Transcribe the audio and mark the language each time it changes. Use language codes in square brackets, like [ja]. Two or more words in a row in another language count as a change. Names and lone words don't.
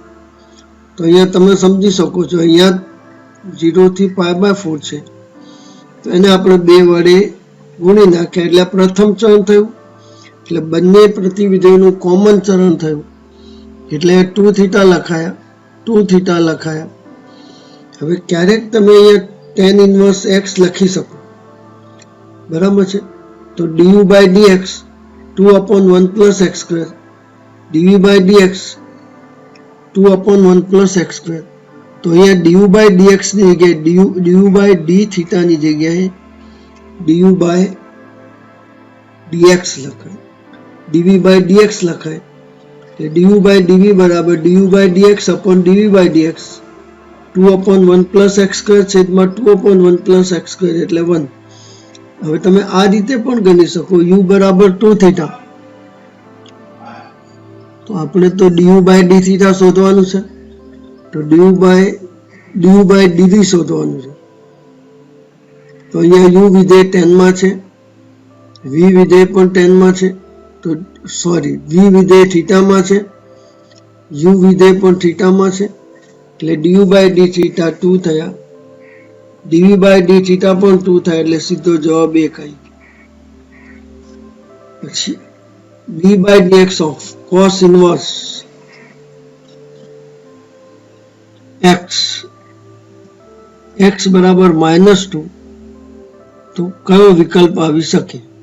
[gu] તો અહીંયા તમે સમજી શકો છો, અહીંયા 0 થી π/4 છે, તો એને આપણે 2 વડે ગુણી નાખ્યા એટલે પ્રથમ ચરણ થયું, એટલે બંને પ્રતિવિધેયનું કોમન ચરણ થયું, એટલે 2 θ લખાયા, 2 θ લખાયા. હવે ક્યારેક તમે અહીંયા [en] tan inverse x [gu] લખી શકો, બરાબર છે. [en] તો du/dx 2/1 plus x square dv by dx 2/1 plus x square. [gu] તો અહીંયા [en] du by dx [gu] ની જગ્યાએ [en] du by d theta [gu] ની જગ્યાએ [en] du by dx [gu] લખાય, [en] dv by dx [gu] લખાય. [en] એટલે du by dv બરાબર du by dx upon dv by dx 2/1 plus x square છેદમાં 2/1 plus x square એટલે 1. [gu] હવે તમે આ રીતે પણ ગણી શકો, u બરાબર 2 થીટા, તો આપણે તો [en] du by d theta [gu] શોધવાનું છે, તો [en] du by dv [gu] શોધવાનું છે. તો અહીંયા u વિધેય 10 માં છે, v વિધેય પણ 10 માં છે, તો સોરી v વિધેય થીટામાં છે, u વિધેય પણ થીટામાં છે, એટલે [en] du by d theta [gu] 2 થયા, [en] dv by d theta [gu] પણ 2 થાય, એટલે સીધો જવાબ 1 આવી ગયો. [en] પછી d by dx of cos inverse x બરાબર -2, [gu] તો કયો વિકલ્પ આવી શકે?